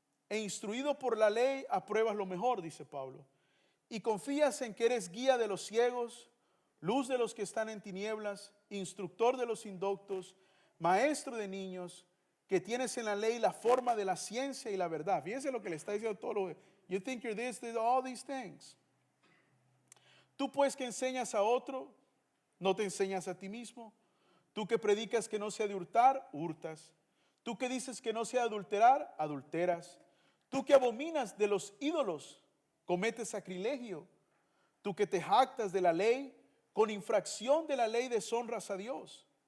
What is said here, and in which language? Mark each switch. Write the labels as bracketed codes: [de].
[es] E instruido por la ley apruebas lo mejor, dice Pablo, y confías en que eres guía de los ciegos, luz de los que están en tinieblas, instructor de los indoctos, maestro de niños, que tienes en la ley la forma de la ciencia y la verdad. Fíjense lo que le está diciendo todo lo. [en] You think you're this, all these things. [es] Tú pues que enseñas a otro, no te enseñas a ti mismo. Tú que predicas que no sea de hurtar, hurtas. Tú que dices que no sea de adulterar, adulteras. Tú que abominas de los ídolos, cometes sacrilegio. Tú que te jactas de la ley, con infracción de la ley deshonras a Dios.